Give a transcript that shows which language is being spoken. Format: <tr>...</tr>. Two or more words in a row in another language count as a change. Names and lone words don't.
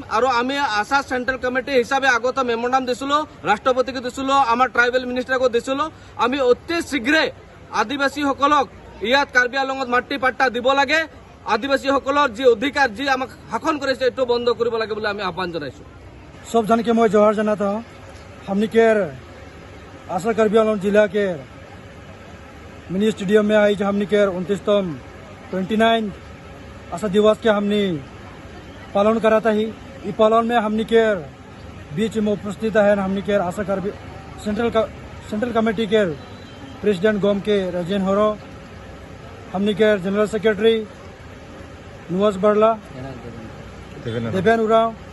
<as>আৰু আমি আশা</as> <en>central committee</en> <as>হিচাপে আগতে মেমোৰাণ্ডাম দিছিলোঁ, ৰাষ্ট্ৰপতিকে দিছিলোঁ, আমাৰ ট্ৰাইবেল মিনিষ্টাৰকো দিছিলোঁ। আমি অতি শীঘ্ৰে আদিবাসীসকলক ইয়াত কাৰ্বি আংলঙত মাটি পাট্টা দিব লাগে। আদিবাসীসকলৰ যি অধিকাৰ, যি আমাক শাসন কৰিছে, এইটো বন্ধ কৰিব লাগে বুলি আমি আহ্বান জনাইছোঁ।</as> <sck>सब जन के मैं जोहार जनाता हूँ। हमने केर आशा कार्बी आंगलॉन्ग जिला के</sck> <en>mini stadium</en> <sck>में आई, हमने केर 29तम 29 आशा दिवस के हमने पालन करा था ही। इस पालन में हमने केर बीच में उपस्थित है हमने केर आशा कार्बी</sck> <en>central committee</en> <sck>के प्रेसिडेंट गोम के राजेन होरो, हमने केर</sck> <en>general secretary</en> <sck>नुवाज बरला, देवेन उराव।</sck>